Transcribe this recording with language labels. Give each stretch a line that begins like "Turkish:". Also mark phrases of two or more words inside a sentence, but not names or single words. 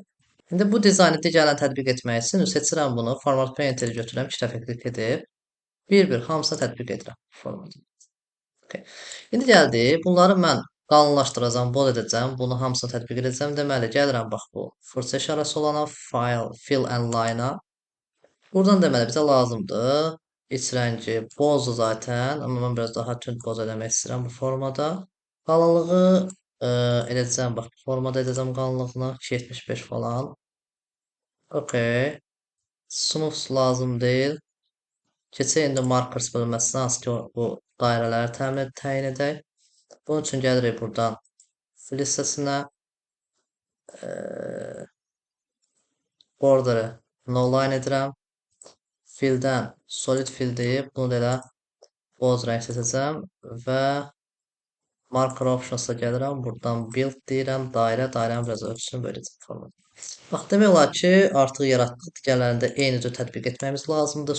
Azerbaijani: İndi bu dizaynı digərlərini tətbiq etmək üçün seçirəm bunu. Format Painter götürürəm. 2 dəfə klik edib bir-bir hamısına tətbiq edirəm formatı. Okay. İndi gəldi. Bunları mən qalınlaşdıracağam, bold edəcəm. Bunu hamısını tətbiq edəcəm. Deməli, gəlirəm bax bu fırça işarəsi olana file,
English: fill and line-a.
Azerbaijani: Buradan deməli bizə lazımdır. İç rəngi bozdur zaten. Amma mən biraz daha tünd boz eləmək istəyirəm bu formada. Qalınlığı edəcəm. Bax, formada edəcəm qalınlığını 275 falan. Okay. Smooth lazım deyil. Keçək indi markers bölməsinə, hansı ki bu dairələri təyin edək. Bunun üçün gəlirik buradan fill hissəsinə. Border'ı
English: no line
Azerbaijani: edirəm. Filldən
English: solid fill
Azerbaijani: deyib, bunu da elə boz rəng seçəcəm və
English: marker options'a
Azerbaijani: gəlirəm. Buradan build deyirəm, dairənin biraz ölçüsünü böləcəm formada. Bax, demək olar ki, artıq yaratdıq. Digərlərində eyni cür tətbiq etməyimiz lazımdır.